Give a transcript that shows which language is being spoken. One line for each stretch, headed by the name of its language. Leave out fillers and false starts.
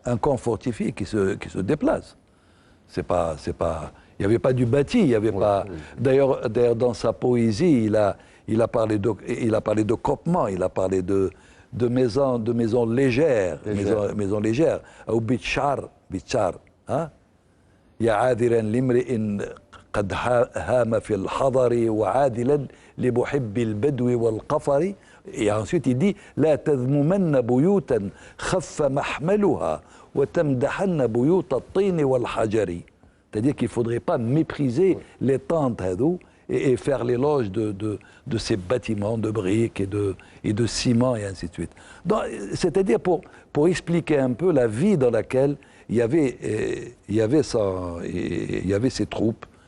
French: Un camp fortifié qui se déplace. C'est pas, il n'y avait pas du bâti, il y avait pas. D'ailleurs, dans sa poésie, il a parlé de campement, il a parlé de maisons légères, maisons légères. Ou bitchar, hein?
Arabic: يا عاذرا لامرئ قد هام في الحضر وعادلا لمحب البدو والقفر.
French: Et ensuite il dit
Arabic: لا تذممن بيوتا خف محملها وتمدحن بيوت الطين والحجر.
French: C'est-à-dire qu'il ne faudrait pas mépriser les tentes et faire l'éloge de ces bâtiments de briques et de ciment et ainsi de suite. C'est-à-dire pour expliquer un peu la vie dans laquelle il y avait ces troupes.